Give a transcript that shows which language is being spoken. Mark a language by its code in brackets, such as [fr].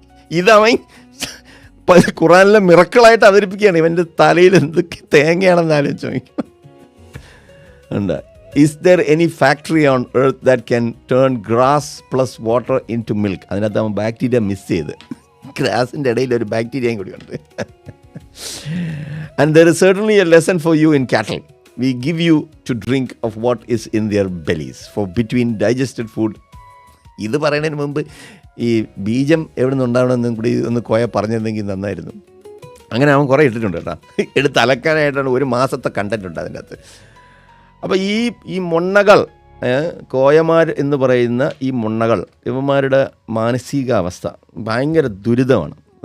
[ml] ഇതവൻ ഖുറാനിലെ മിറക്കിളായിട്ട് അവതരിപ്പിക്കുകയാണ്. ഇവൻ്റെ തലയിൽ എന്തൊക്കെ തേങ്ങയാണെന്ന് ആലോചിച്ച് നോക്കും. ഉണ്ട്. [en] Is there any factory on earth that can turn grass plus water into milk? [ml] അതിനകത്ത് അവൻ ബാക്ടീരിയ മിസ് ചെയ്ത്, ഗ്രാസിൻ്റെ ഇടയിൽ ഒരു ബാക്ടീരിയയും കൂടി ഉണ്ട്. [en] And there is certainly a lesson for you in cattle. We give you to drink of what is in their bellies for between digested food. [ml] ഇത് പറയുന്നതിന് മുമ്പ് ഈ ബീജം എവിടെ നിന്ന് ഉണ്ടാവണമെന്നും കൂടി ഒന്ന് കോയ പറഞ്ഞിരുന്നെങ്കിൽ നന്നായിരുന്നു. അങ്ങനെ അവൻ കുറേ ഇട്ടിട്ടുണ്ട് കേട്ടോ. എടുത്ത് അലക്കാനായിട്ടാണ് 1 മാസത്തെ കണ്ടൻറ്റ് ഉണ്ട് അതിൻ്റെ അകത്ത്. അപ്പോൾ ഈ മൊണ്ണകൾ, കോയമാർ എന്ന് പറയുന്ന ഈ മൊണ്ണകൾ, ഇവന്മാരുടെ മാനസികാവസ്ഥ ഭയങ്കര ദുരിതമാണ്.